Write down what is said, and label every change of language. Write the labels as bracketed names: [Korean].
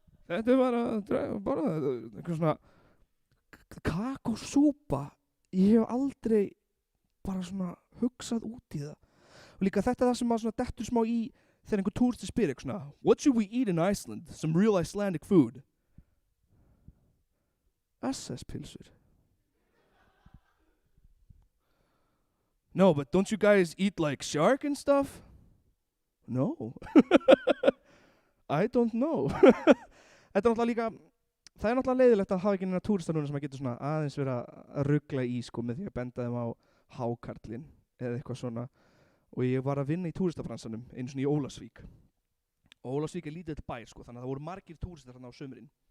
[Icelandic] Þetta er bara eitthvað svona kakósúpa. Ég hef aldrei bara svona hugsað út í það. Og líka þetta er það sem maður svona dettur smá í þegar einhver túristi spyr eitthvað svona, [English] What should we eat in Iceland? Some real Icelandic food. [Icelandic] SS-pilsur. [English] No, but don't you guys eat like shark and stuff? No. I don't know. [Icelandic] Þetta er náttúrulega líka, það er náttúrulega leiðilegt að hafa ekki neina túrista núna sem að getur svona aðeins verið að rugla í sko með því að benda þeim á hákarlinn eða eitthvað svona. Og ég var að vinna í túristafransanum einu svona í Ólafsvík. Og Ólafsvík er lítið bær sko, þannig að það voru margir túristar þarna á sumrin.